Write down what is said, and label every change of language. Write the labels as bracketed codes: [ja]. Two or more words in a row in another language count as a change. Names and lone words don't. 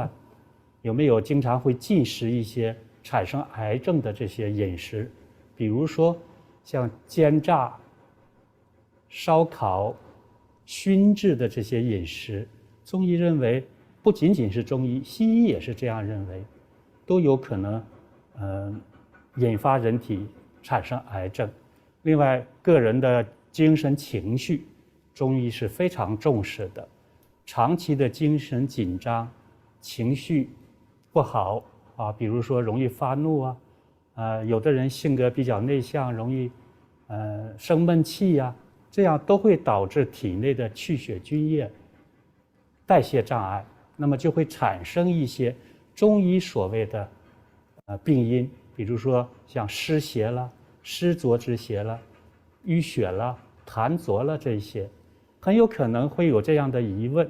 [zh] 有沒有經常會進食一些產生癌症的這些飲食，比如說像煎炸、燒烤、燻製的這些飲食，中醫認為不僅僅是中醫，西醫也是這樣認為，都有可能引發人體產生癌症。另外，個人的精神情緒、中医是非常重视的。长期的精神紧张、情绪不好啊，比如说容易发怒啊，有的人性格比较内向，容易生闷气呀，这样都会导致体内的气血津液代谢障碍，那么就会产生一些中医所谓的病因，比如说像湿邪了、湿浊之邪了、淤血了、痰浊了，这些很有可能会有这样的疑问。